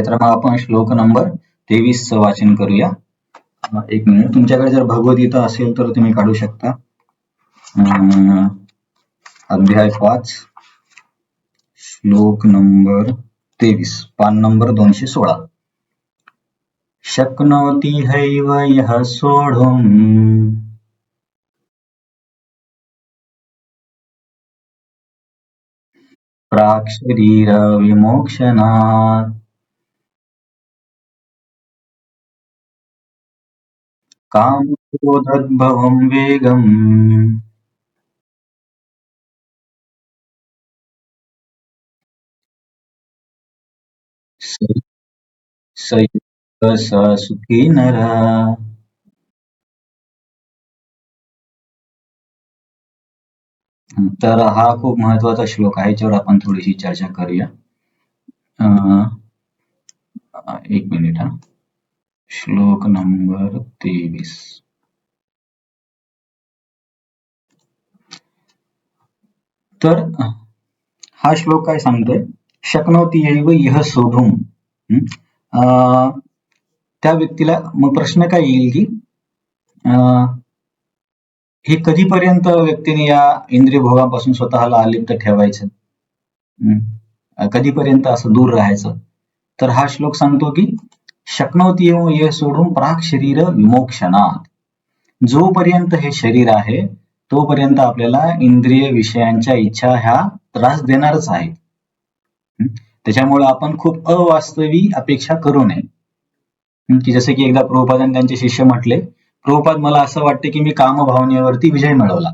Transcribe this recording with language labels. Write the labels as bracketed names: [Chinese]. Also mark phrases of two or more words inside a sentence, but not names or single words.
[Marathi] तर मग आपण श्लोक नंबर 23 वाचन करूया. एक मिनिट. तुमच्याकडे जर भगवद्गीता असेल तर तुम्ही काढू शकता. अध्याय 5 श्लोक नंबर 23 पान नंबर 216. [Sanskrit] शक्नोति हैव यः सोढुम् प्राक् शरीर विमोक्षणात् कामक्रोधोद्भवं वेगम् स युक्त स सुखी नरः. [Marathi] तर हा खूप महत्वाचा श्लोक आहे, याच्यावर आपण थोडीशी चर्चा करूया. एक मिनिट हा. श्लोक नंबर 23. तर हा श्लोक काय सांगतोय? [Sanskrit] शक्नोति एव यः सोढुम्. [Marathi] त्या व्यक्तीला मग प्रश्न काय येईल की हे कधीपर्यंत व्यक्तीने या इंद्रिय भोगापासून स्वतःला अलिप्त ठेवायचं? कधीपर्यंत असं दूर राहायचं? तर हा श्लोक सांगतो की [Sanskrit] शक्नोति एव यः सोढुम् प्राक् शरीर विमोक्षणात्. [Marathi] जोपर्यंत हे शरीर आहे तोपर्यंत आपल्याला इंद्रिय विषयांच्या इच्छा ह्या त्रास देणारच आहेत. त्याच्यामुळे आपण खूप अवास्तवी अपेक्षा करू नये. की जसे की एकदा प्रभुपादांनी त्यांचे शिष्य म्हटले, प्रभुपाद मला असं वाटते की मी कामभावनेवरती विजय मिळवला.